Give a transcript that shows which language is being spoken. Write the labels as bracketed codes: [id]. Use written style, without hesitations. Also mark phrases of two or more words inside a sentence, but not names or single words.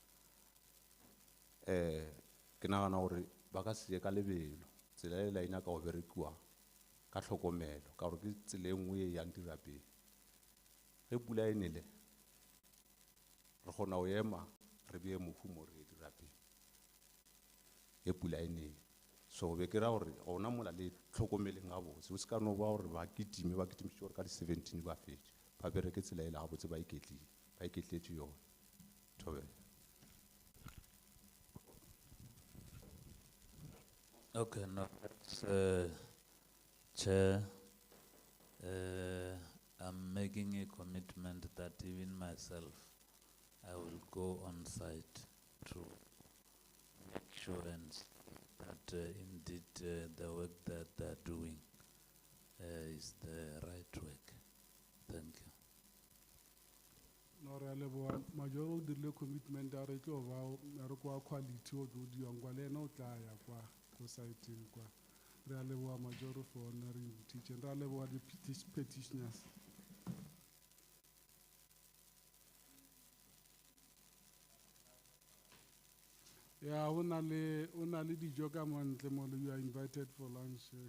[nso] ke nagana gore ba ka se ye ka lebelo tsela e la nyaka go berekiwa ka tlhokomelo ka gore ke tsela e nngwe e yang dira pele ge pula e nele re kgona go ema re bee mofumo re e dira pele ge pula e nele so be ke ra gore gona mola le tlhokomeleng ga botse o se ka no ba gore ba kitimišitše gore ka di-17 ba fetše ba bereke tsela e le ga botse ba iketletše yone Thobela. [en] Okay, now, Chair, I'm making a commitment that even myself, I will go on site to make sure and that indeed the work that they're doing is the right work. Thank you. No, [nso] re a leboha. Majoro o dirile commitment a re tlo ba re kwa quality o tlo diwang kwa le ena o tla ya kwa ko site-eng kwa. Re a leboha Majoro [en] for honoring invitation. [nso] Re a leboha [en] the petitioners. Yeah, [nso] o na le dijo ka mo ntle mo le, [en] you are invited for lunch.